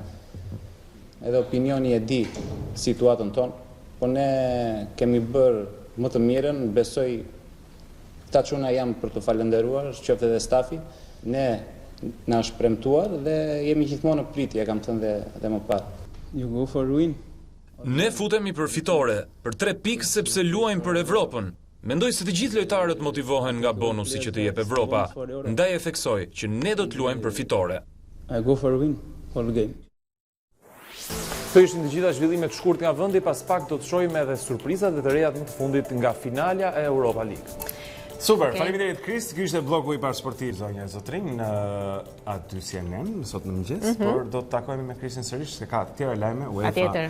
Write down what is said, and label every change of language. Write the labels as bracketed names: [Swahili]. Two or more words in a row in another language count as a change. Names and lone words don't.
[Albanian] Edhe opinioni e di situatën tonë, po ne kemi bërë më të mirën, besoj ta çuna jam për të falendëruar, qoftë edhe stafi, ne na është premtuar dhe jemi gjithmonë në pritje, kam thënë dhe më parë. [English] You go for win. [Albanian] Ne futemi për fitore, për 3 pikë sepse luajmë për Evropën. Mendoj se të gjithë lojtarët motivohen nga bonusi që të jep Evropa, ndaj e theksoj që ne do të luajmë për fitore. [English] I go for win, all game. [Albanian] Këto ishin të gjitha zhvillimet shkurt nga vendi, pas pak do të shohim edhe surprizat dhe të rejat më të fundit nga finalja e Europa League. Super, faleminderit Kris, ky ishte bloku i parë sportiv zonja e Zotrin në aty CNN sot në mëngjes, por do të takohemi me Krisin sërish se ka të tjera lajme UEFA.